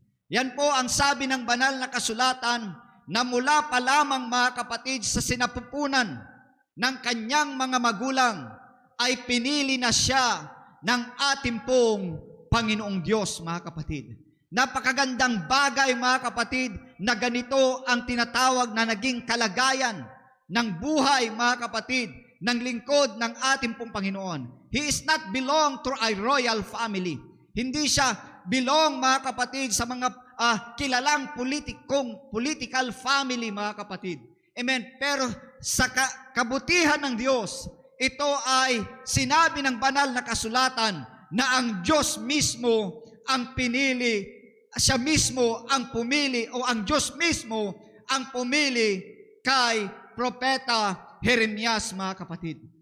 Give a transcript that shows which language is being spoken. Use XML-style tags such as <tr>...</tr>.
<tl>Yan po ang sabi ng banal na kasulatan na mula pa lamang, mga kapatid, sa sinapupunan ng kanyang mga magulang ay pinili na siya ng ating pong Panginoong Diyos, mga kapatid. Napakagandang bagay, mga kapatid, na ganito ang tinatawag na naging kalagayan ng buhay, mga kapatid, ng lingkod ng ating pong Panginoon.</tl> <en>He is not belong to a royal family.</en> <tl>Hindi siya belong, mga kapatid, sa mga kilalang political family, mga kapatid. Amen. Pero sa kabutihan ng Diyos, ito ay sinabi ng banal na kasulatan na ang Diyos mismo ang pinili, siya mismo ang pumili, o ang Diyos mismo ang pumili kay Propeta Jeremias, mga kapatid.</tl>